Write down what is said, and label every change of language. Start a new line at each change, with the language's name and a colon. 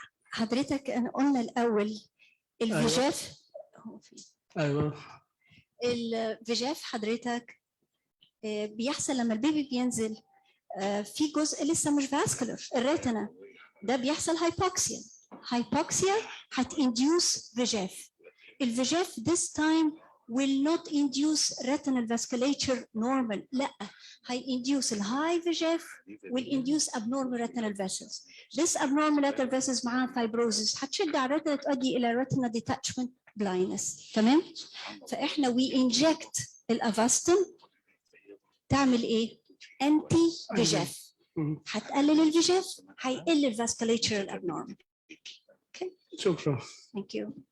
Arabic: حضرتك أنا قلنا الأول الفيجاف. ايوه الفيجاف حضرتك بيحصل لما البيبي بينزل في جزء لسه مش فاسكولار الريتنا، ده بيحصل هايبوكسيا هتinduse فيجاف.
English: الفيجاف this time will not induce retinal vasculature normal،
Arabic: لا هي-induce الهاي فيجاف
English: will induce abnormal retinal vessels. This abnormal retinal vessels
Arabic: معاها
English: fibrosis
Arabic: هتشد على الريتنا تؤدي إلى
English: retinal detachment blindness.
Arabic: تمام؟ فإحنا
English: we inject
Arabic: الافاستين تعمل إيه؟ أنتي فيجاف، هتقلل الفيجاف هيقل الفاسكوليتشر الابنورمال. شكرا.
English: Thank you.